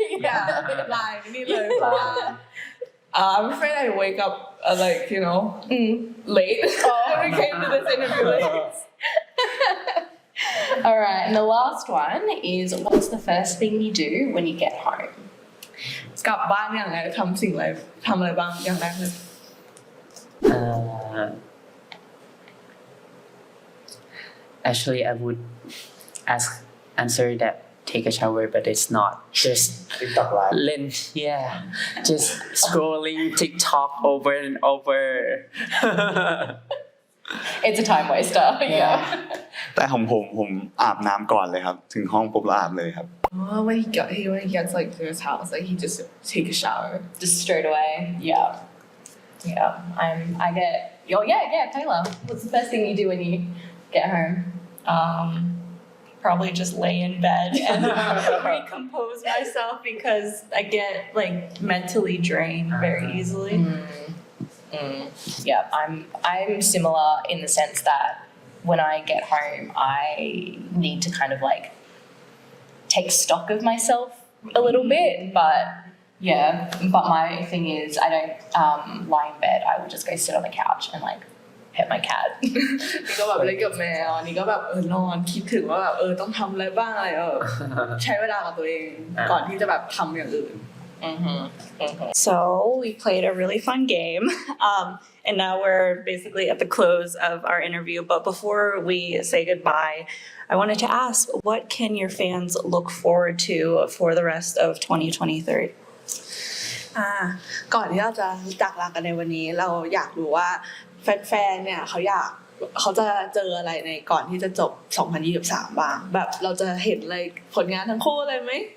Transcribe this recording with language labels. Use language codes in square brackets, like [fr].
[en] yeah line [th] นี่เลยเพราะว่า [en] I'm afraid I wake up like you know late when we came to this interview late All right, and the last one is what's the first thing you do when you get home? [th] กลับบ้านอย่างไรทำสิ่งอะไรทำอะไรบ้างอย่างแรกเลย [en] Actually, I would answer that take a shower, but it's not. Just TikTok live just scrolling TikTok over and over. It's a time waster. Yeah. [th] แต่ของผมอาบน้ำก่อนเลยครับถึงห้องปุ๊บแล้วอาบเลยครับ [en] when he gets like to his house like he just take a shower Just straight away. Yeah. Yeah, Taylor. What's the first thing you do when you get home? Probably just lay in bed and recompose myself because I get like mentally drained very easily. Yeah, I'm similar in the sense that when I get home, I need to kind of like take stock of myself a little bit. But my thing is I don't lie in bed. I will just go sit on the couch and like pet my cat. [th] นี่ก็แบบเล่นกับแมวนี่ก็แบบนอนคิดถึงว่าแบบต้องทำอะไรบ้างอะไรใช้เวลากับตัวเองก่อนที่จะแบบทำอย่างอื่น [en] So we played a really fun game, and now we're basically at the close of our interview. But before we say goodbye, I wanted to ask, what can your fans look forward to for the rest of 2023? [th] ก่อนที่เราจะจากลากันในวันนี้เราอยากรู้ว่าแฟนๆเนี่ยเขาจะเจออะไรในก่อนที่จะจบ 2023 บ้างแบบเราจะเห็นอะไรผลงานทั้งคู่เลยไหม